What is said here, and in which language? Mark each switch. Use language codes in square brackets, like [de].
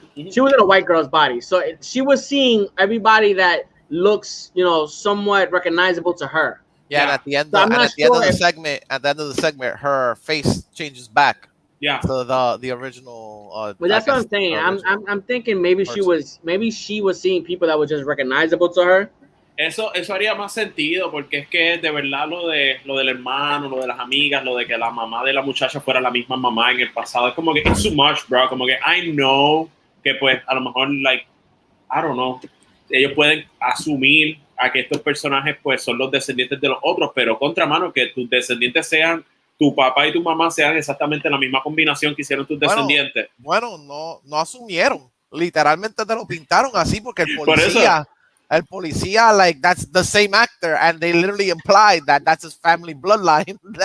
[en] She was in a white girl's body. So she was seeing everybody that looks, somewhat recognizable to her. Yeah, and at the end, of the segment, her face changes back. Yeah. To the original. But that's what I'm saying. I'm thinking maybe she was seeing people that were just recognizable to her. [es] Eso haría más sentido porque es que de verdad lo del hermano, lo de las amigas, lo de que la mamá de la muchacha fuera la misma mamá en el pasado, es como que [en] it's too much, bro. [es] Como que [en] I know [es] que pues a lo mejor [en] like I don't know, [es] ellos pueden asumir a que estos personajes pues son los descendientes de los otros, pero contra mano que tus descendientes sean, tu papá y tu mamá sean exactamente la misma combinación que hicieron tus descendientes. Bueno, no asumieron. Literalmente te lo pintaron así porque Por eso. el policía, [en] like, that's the same actor, and they literally implied that that's his family bloodline.